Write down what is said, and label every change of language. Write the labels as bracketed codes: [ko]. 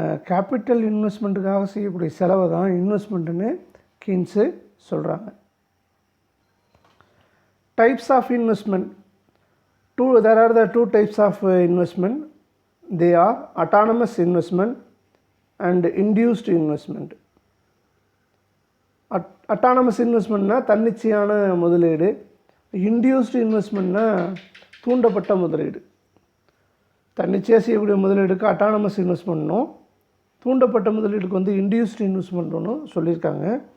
[ta] Capital இன்வெஸ்ட்மெண்ட்டுக்காக செய்யக்கூடிய செலவை தான் இன்வெஸ்ட்மெண்ட்டுன்னு கீன்ஸு சொல்கிறாங்க. [en] Types of investment. There are the two types of investment. They are autonomous investment and induced investment. [ta] Autonomous investmentனா தன்னிச்சையான முதலீடு, induced investmentனா தூண்டப்பட்ட முதலீடு. தன்னிச்சையாக செய்யக்கூடிய முதலீடுக்கு அட்டானமஸ் இன்வெஸ்ட்மெண்ட்னும், தூண்டப்பட்ட முதலீடுக்கு வந்து இன்டியூஸ்டு இன்வெஸ்ட்மெண்ட்னு சொல்லியிருக்காங்க.